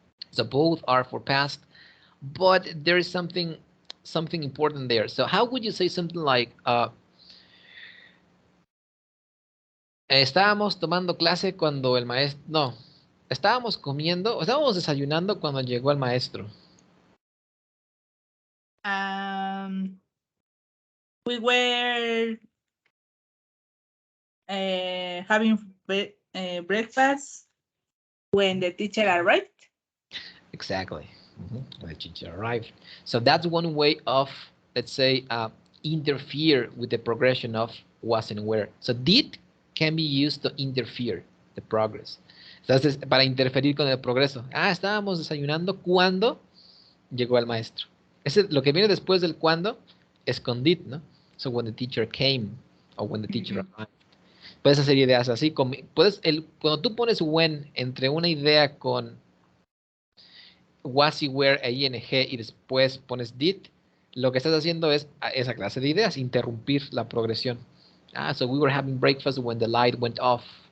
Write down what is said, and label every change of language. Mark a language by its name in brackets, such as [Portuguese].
[English] So both are for past, but there is something important there. So how would you say something like [Spanish] estábamos tomando clase cuando el maestro, no, estábamos comiendo, estábamos desayunando cuando llegó el maestro. [English] Um, we were having breakfast when the teacher arrived. Exactly. The teacher arrived. So that's one way of, let's say, interfere with the progression of was and where. So did can be used to interfere the progress. [Spanish] Entonces, para interferir con el progreso. Ah, estábamos desayunando cuando llegó el maestro. Ese, lo que viene después del cuando es con did, ¿no? [English] So when the teacher came or when the teacher Mhm. arrived. [Spanish] Puedes hacer ideas así. Puedes, cuando tú pones when entre una idea con was, y were, e ing y después pones did, lo que estás haciendo es esa clase de ideas, interrumpir la progresión. [English] Ah, so we were having breakfast when the light went off.